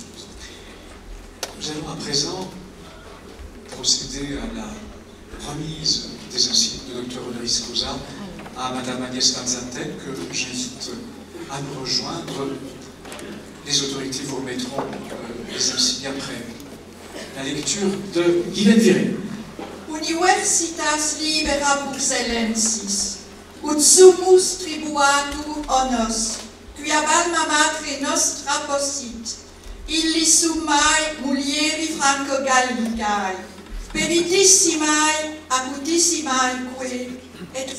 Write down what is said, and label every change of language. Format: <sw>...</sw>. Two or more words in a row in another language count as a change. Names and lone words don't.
<fr>Nous allons à présent procéder à la remise des insignes de Dr honoris causa à Madame Agnès Van Zanten, que j'invite à nous rejoindre. Les autorités vous remettront les insignes après la lecture de Guylaine Viré.</fr> <la>Universitas libera Bruxellensis, ut summus tribuatur honors, quia alma matre nostra possit, illi summae mulieri franco-gallicae, peritissimae, acutissimae que, et</la>